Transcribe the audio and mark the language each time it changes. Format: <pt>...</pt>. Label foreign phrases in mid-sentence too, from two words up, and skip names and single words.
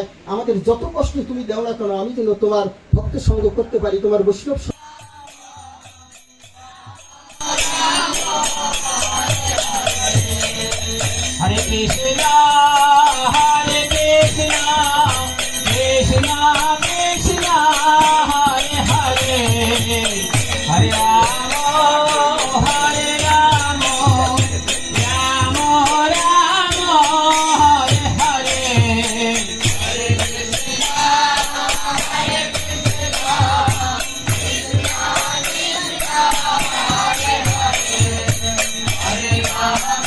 <bn>আমাদের যত কষ্ট তুমি দেও না কেন, আমি যেন তোমার ভক্তের সঙ্গ করতে পারি, তোমার বৈষ্ণব।</bn> <sa>হরে কৃষ্ণ হরে কৃষ্ণ কৃষ্ণ কৃষ্ণ হরে হরে, হরে রাম হরে রাম রাম রাম হরে হরে, হরে কৃষ্ণ হরে কৃষ্ণ কৃষ্ণ কৃষ্ণ হরে হরে, হরে রাম</sa>